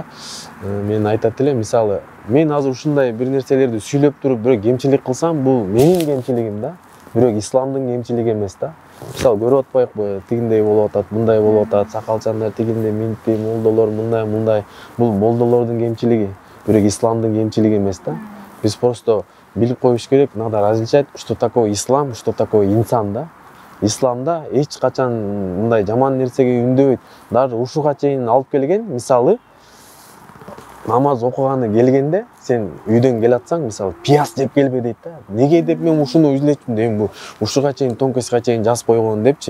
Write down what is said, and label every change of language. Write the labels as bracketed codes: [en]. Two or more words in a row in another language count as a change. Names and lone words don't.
[ky] Мен айтат элем, мисалы мен азыр ушундай бир нерселерди сүйлөп туруп бирок кемчилик кылсам, бул менин кемчилигим да. Бирок исламдын кемчилиги эмес да. Мисалы көрүп атпайбы, тигиндей болуп атат, мындай болуп атат, сакалчандар тигиндей, минтти, молдолор мындай. Бул молдолордун кемчилиги, бирок исламдын кемчилиги эмес да. Биз просто билип коюш керек, [ru] надо различать, что такое ислам, что такое [ky] инсан да. Исламда эч качан мындай жаман нерсеге үндөбөйт. Даже ушуга чейин алып келген, мисалы намаз окуганы келгенде, сен үйдөн келатсаң, мисалы пияз жеп келбе дейт да. Неге деп мен ушуну үзлөчүм дейм, бу ушуга чейин тонкоська чейин жазып койгон депчи.